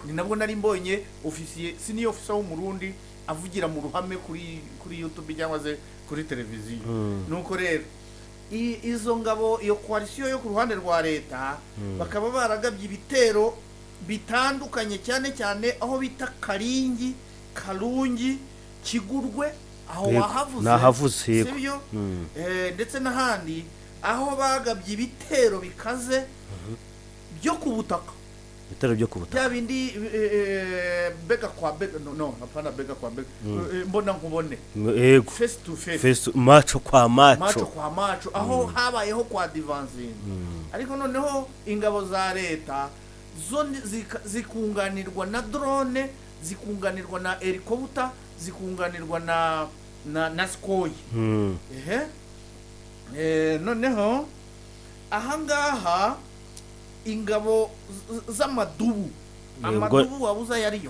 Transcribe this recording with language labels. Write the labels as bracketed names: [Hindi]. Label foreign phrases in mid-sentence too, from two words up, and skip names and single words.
[Kinyarwanda] ni nabwo nari mbonye officier [English] senior officer [Kinyarwanda] w'umurundi avugira mu ruhame kuri YouTube cyangwa se kuri televiziyo nuko rero izo ngabo iyo coalition yo ku ruhande rwa leta bakaba baragabye ibitero bitandukanye cyane cyane aho bita Karingi Karungi Kigurwe aho wahavuze sibyo ndetse n'ahandi aho bagabye ibitero bikaze byo ku butaka ibitero byo ku butaka bya bindi [Swahili] bega kwa bega no hapana bega kwa bega [Kinyarwanda] mbona nkubone yego [English] face to face [Swahili] macho kwa macho kwa macho [Kinyarwanda] aho habayeho kwa advancing ariko noneho ingabo za leta zo zikunganirwa na drone zikunganirwa na helicopter zikunganirwa na skoy noneho ahangaha ingabo z'amadubu amadubu wabuza yariyo